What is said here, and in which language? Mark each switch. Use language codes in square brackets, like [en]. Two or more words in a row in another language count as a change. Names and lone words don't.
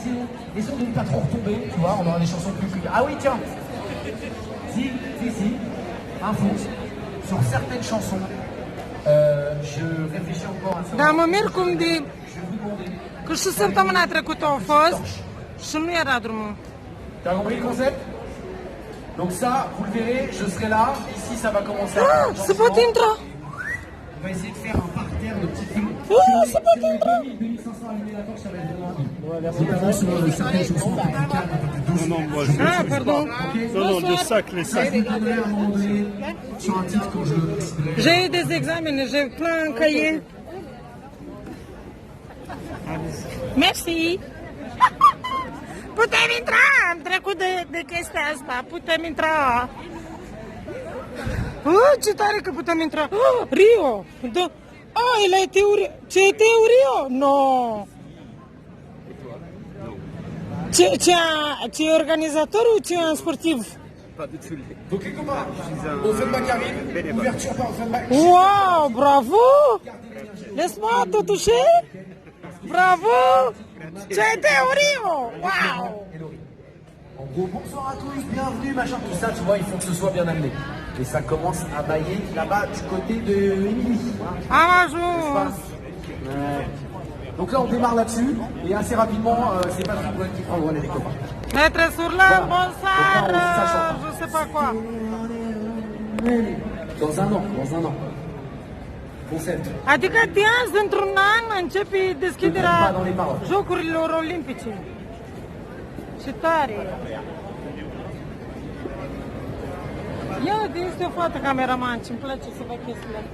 [ro] Dar mă mir cum de... Că și săptămâna trecută au fost și nu era drumul. [fr] T'as compris le concept? Donc ça, vous le verrez, je serai là. Ici, ça va commencer à... [ro] Ah, se poate intra! [fr] On va essayer de faire un parterre de petites filles. [ro] Ah, se poate intra! [fr] 2500 allumés d'accord, ça va être vraiment... Notamment sur certaines chansons un peu plus calmes, un peu plus douces. Non, moi je... Ah, pardon. Non, de sac, les Ça sacs. vous donnerait à un moment donné, sur un titre, quand je le déciderai. J'ai eu des examens, j'ai plein de cahiers. Merci! [ro] Putem intra! Am trecut de chestia asta, putem intra! Ce tare că putem intra! Rio! Da. El a teorie! Ce e Rio? No! Ce e organizatorul, ce e un sportiv? [fr] Donc les copains, Offenbach arrive, ouverture par Offenbach. Wow, bravo! Laisse-moi te toucher! [ro] Bravo! Ce e Rio! Wow! [fr] En gros, bonsoir à tous, bienvenue, machin, tout ça, tu vois, il faut que ce soit bien amené. Et ça commence à bailler là-bas du côté de Émilie. [ro] Am ajuns! [fr] Ouais. Donc là, on démarre là-dessus, et assez rapidement, c'est pas tout qui prend le relais, les copains. Maître Surlan, bonsoir! Je sais pas quoi. Dans un an. Concept. [ro] Adică de azi, într-un an, începe deschiderea Jocurilor Olimpice. Ce tare! Ia, este o fată cameraman, ce-mi place să văd chestiile astea.